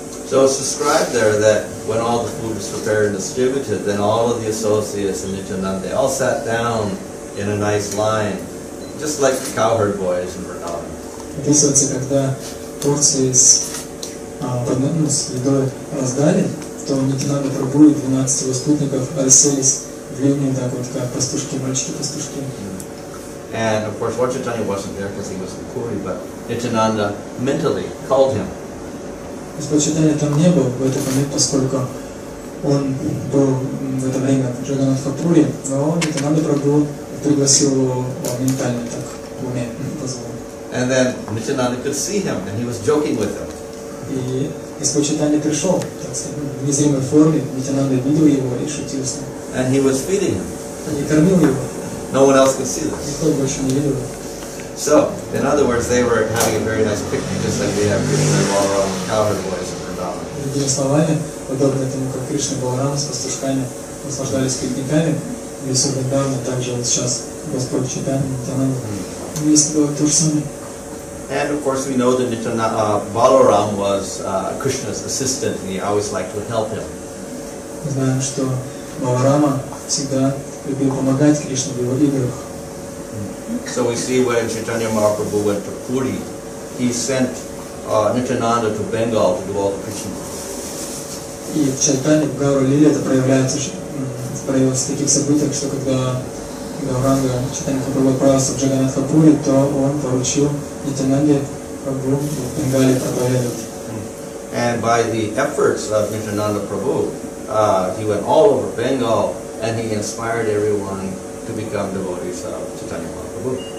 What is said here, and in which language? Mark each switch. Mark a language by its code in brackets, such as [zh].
[en] So it's described there that when all the food was prepared and distributed, then all of the associates in Nityananda, they all sat down in a nice line, just like the cowherd boys in Vrindavan. [ru] Описывается, когда порции с едой раздали, то Нитянанда Прабху и 12 его спутников расселись в линию, так вот, как пастушки, мальчики-пастушки. [en] And of course, Chaitanya wasn't there because he was in Puri, but Nityananda mentally called him. [ru] Господь Чайтанья там не был в этот момент, поскольку он был в это время в Джаганатхапуре, но Нитянанда Прабху пригласил его ментально, так в уме позвал. [en] And then Nityananda could see him, and he was joking with him. [ru] И Господь Чайтанья пришел, так сказать, в незримой форме, Нитянанда видел его и шутил с ним. [en] And he was feeding him. [ru] И кормил его. [en] No one else could see this. [ru] Никто больше не видел. [en] So, in other words, they were having a very nice picnic, just like we have Krishna and Balaram and cowherd boys in Vrindavan. [ru] Другими словами, подобно тому, как Кришна и Баларама с пастушками наслаждались пикниками, в лесу Вриндавана, также вот сейчас Господь Чайтанья, Нитянанда, вместе делают то же самое. [en] And of course, we know that Balaram was Krishna's assistant, and he always liked to help him. [ru] Знаем, что Баларама всегда любил помогать Кришне в его играх. [en] So we see when Chaitanya Mahaprabhu went to Puri, he sent Nityananda to Bengal to do all the preaching. [ru] И в Чайтане, в Гаура-лиле это проявляется в таких событиях, что когда Гауранга Чайтанья Махапрабху отправился в Джаганнатха-Пури, то он поручил Нитянанде Прабху в Бенгале проповедовать. [en] And by the efforts of Nityananda Prabhu, he went all over Bengal and he inspired everyone to become devotees of Chaitanya Mahaprabhu.